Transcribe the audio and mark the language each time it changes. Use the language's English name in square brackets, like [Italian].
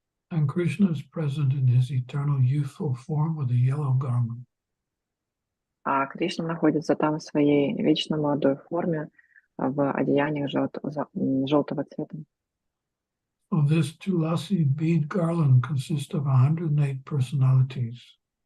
[English] And Krishna is present in his eternal youthful form with a yellow garment. [Russian] А Кришна находится там в своей вечно молодой форме в одеяниях желтого цвета. [English] So this Tulasi bead garland consists of 108 personalities.